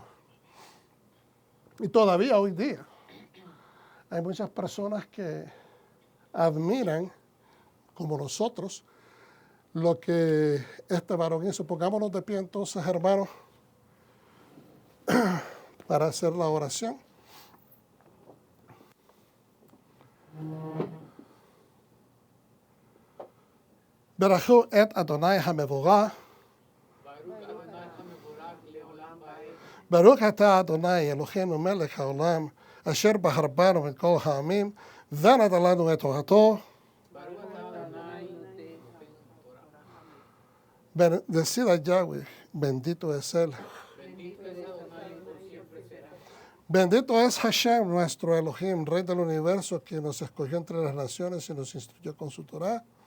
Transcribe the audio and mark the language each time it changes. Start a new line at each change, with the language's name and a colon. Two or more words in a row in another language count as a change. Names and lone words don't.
Spanish: Y todavía hoy día hay muchas personas que admiran, como nosotros, lo que este varón hizo. Pongámonos de pie entonces, hermanos, para hacer la oración.
Hebrew: ברכו את אדוני המבורך. ברוך אתה אדוני אלוהינו מלך העולם אשר בחר בנו מן כל העמים, ונתן לנו את תורתו.
Spanish: Decida Yahweh, bendito es Él. Bendito es Hashem, nuestro Elohim, Rey del universo, que nos escogió entre las naciones y nos instruyó con su Torah.